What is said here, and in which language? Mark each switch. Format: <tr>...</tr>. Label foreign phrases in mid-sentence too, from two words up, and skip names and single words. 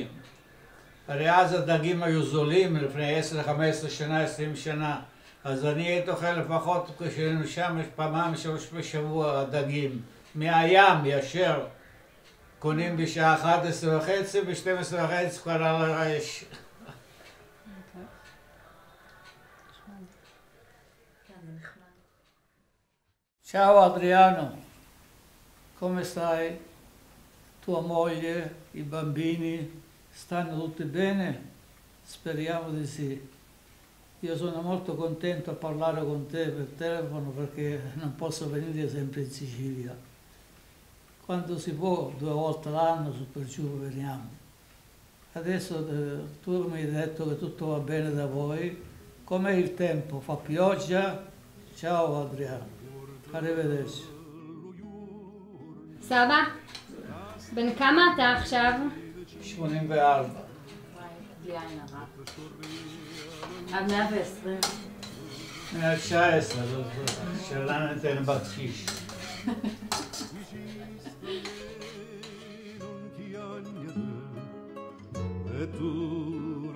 <he>הרי אז הדגים היו זולים לפני 10-15 שנה, 20 שנה. אז אני הייתי אוכל לפחות כשהיינו שם פעמיים 3 בשבוע דגים. מהים ישר. קונים בשעה 11:30 ב-12:30 כבר על האש.</he> <it>Ciao Adriano, come stai? Tua moglie, i bambini, stanno tutti bene? Speriamo di sì. Io sono molto contento a parlare con te per telefono perché non posso venire sempre in Sicilia. Quando si può, 2 volte l'anno su per giù veniamo. Adesso tu mi hai detto che tutto va bene da voi. Com'è il tempo? Fa pioggia? Ciao Adriano. arrivederci.</it> <he>סבא, בן כמה אתה עכשיו? 84. בלי עין הרע. עד 120. 119, שאלה ניתן בקשיש.</he> <it>E tu</it>